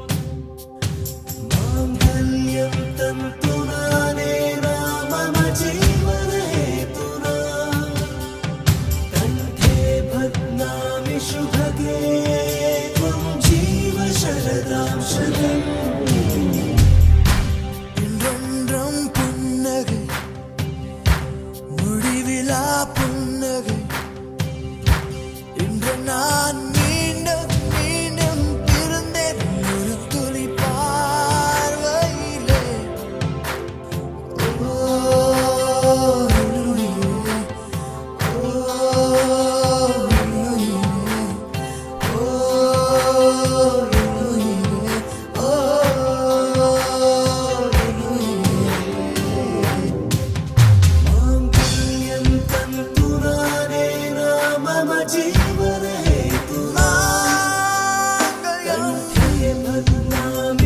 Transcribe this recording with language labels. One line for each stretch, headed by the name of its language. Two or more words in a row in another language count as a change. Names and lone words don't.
Sanskrit: मांगल्यं तन्तुनानेन मम जीवनहेतुना कण्ठे बध्नामि शुभगे त्वं जीव शरदां शतम्
Tamil: இன்றொன்றும் புன்னகை முடிவிலா புன்னகை இன்று நான் மீண்டும் மீண்டும் பிறந்தேன் ஒரு துளி பார்வையிலே
English: oh hallelujah oh hallelujah oh hallelujah oh
Sanskrit: मांगल्यं तन्तुनानेन मम जीवनहेतुना कण्ठे बध्नामि